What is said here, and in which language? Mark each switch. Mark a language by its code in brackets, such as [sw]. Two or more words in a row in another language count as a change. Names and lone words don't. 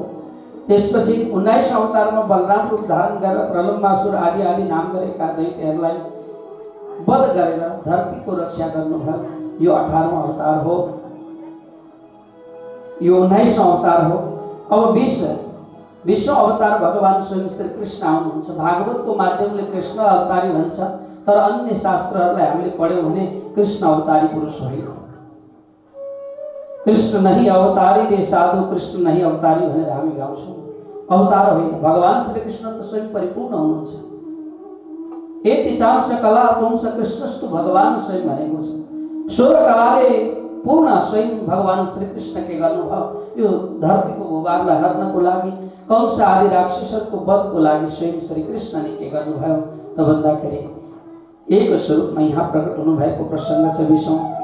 [ne] त्यसपछि 19औं अवतारमा बलराम रूप धारण गरेर प्रलम्बासुर आदि आदि नाम गरेका दैत्यहरूलाई वध गरेर धरतीको रक्षा गर्नुभयो। यो 18औं अवतार हो। यो 19औं अवतार हो। अब 20औं अवतार भगवान स्वयं श्री कृष्ण आउनुहुन्छ। भागवतको माध्यमले कृष्ण अवतारी भन्छ, तर अन्य शास्त्रहरूलाई हामीले पढ्यौँ भने कृष्ण अवतारी पुरुष होइन। [hi] कृष्ण नहीं अवतारी रे साधु, कृष्ण नहीं अवतारी [ne] भनेर हामी गाउँछौँ। अवतार होइन, भगवान श्री कृष्ण त स्वयं परिपूर्ण हुनुहुन्छ। [sa] यति चांस कला पुंस कृष्णस्तु भगवान स्वयं [ne] भनेको छ। 16 कलाले पूर्ण स्वयं भगवान श्री कृष्ण के गर्नुभयो, यो धरतीको भूभागलाई हर्नको लागि, कंस आदि राक्षसहरूको वधको लागि स्वयं श्री कृष्णले के गर्नुभयो त भन्दाखेरि एक स्वरूपमा यहाँ प्रकट हुनुभएको प्रसङ्ग छ 20औं।